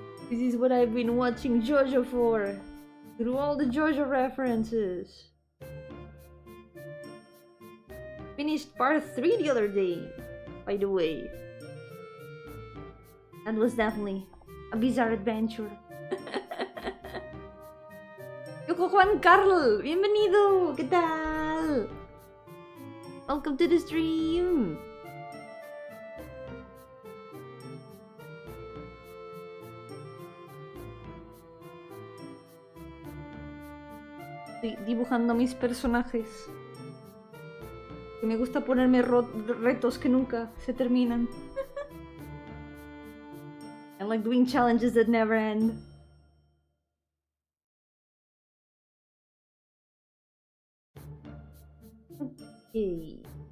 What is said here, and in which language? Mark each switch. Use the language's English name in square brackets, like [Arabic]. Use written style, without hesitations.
[English] This is what I've been watching Jojo for. Through all the Jojo references. Finished part 3 the other day, by the way. That was definitely a bizarre adventure. [Spanish] Yoko Juan Carl, bienvenido, ¿qué tal? [English] Welcome to the stream. [Spanish] Estoy dibujando mis personajes. Que me gusta ponerme retos que nunca se terminan. [English] I like doing challenges that never end. Okay.